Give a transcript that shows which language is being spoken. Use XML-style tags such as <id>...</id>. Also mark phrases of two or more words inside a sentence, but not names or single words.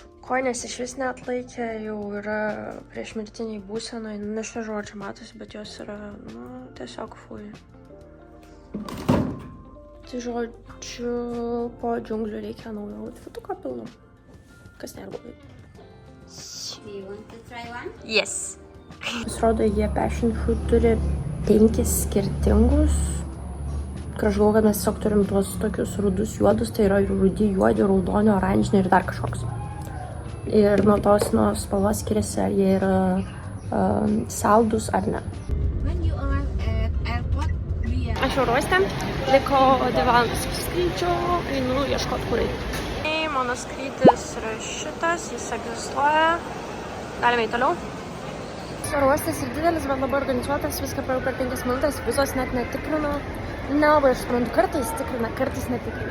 <lt>Kojinės iš vis neatlaikė, jau yra priešmirtiniai būsenoj, nežinau, ar čia matosi, bet jos yra, tiesiog fui. Tai žodžiu, po džiunglių reikia naujo outfituko pilno. Kas nėra blogai.</lt> <en>You want to try one? Yes.</en> <lt>Pasirodo, jie</lt> <en>passion fruit</en> <lt>turi 5 skirtingus. Aš galvoju, kad mes tiesiog turim tuos tokius rudus juodus, tai yra rudi, juodi, raudoni, oranžiniai ir dar kažkoks. Ir nuo spalvos skiriasi, ar jie yra saldus ar ne.</lt> <en>When you are at airport, we are...</en> <lt>Aš oro uoste, liko 2 valandas iki skrydžio, einu ieškoti kur eiti. Mano skrydis yra šitas, jis egzistuoja. Galime eiti toliau. Oro uostas ir didelis, bet labai organizuotas, viską praėjau per 5 minutės, vizos net netikrino. Nelabai aš suprantu, kartais tikrina, kartais netikrina.</lt>